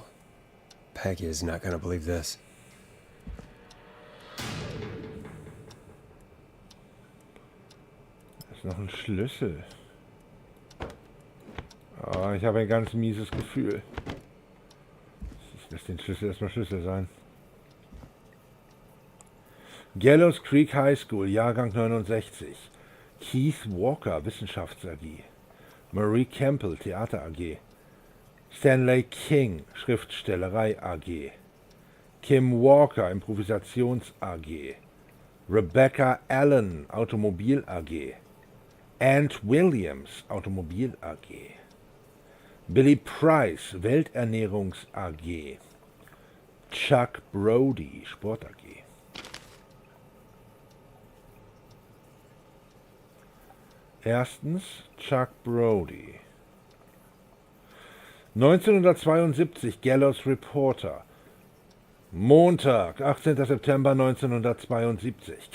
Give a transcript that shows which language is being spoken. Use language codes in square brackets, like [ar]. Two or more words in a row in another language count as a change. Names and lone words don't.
[en] Peggy is not gonna believe this. [de] Da ist noch ein Schlüssel. Oh, ich habe ein ganz mieses Gefühl. Lass den Schlüssel erstmal Schlüssel sein. Gallows Creek High School, Jahrgang 69. Keith Walker, Wissenschafts AG. Marie Campbell, Theater AG. Stanley King, Schriftstellerei AG. Kim Walker, Improvisations AG. Rebecca Allen, Automobil AG. Ant Williams, Automobil AG. Billy Price, Welternährungs AG. Chuck Brody, Sport AG. Erstens Chuck Brody. 1972 Gallows Reporter. Montag, 18. September 1972.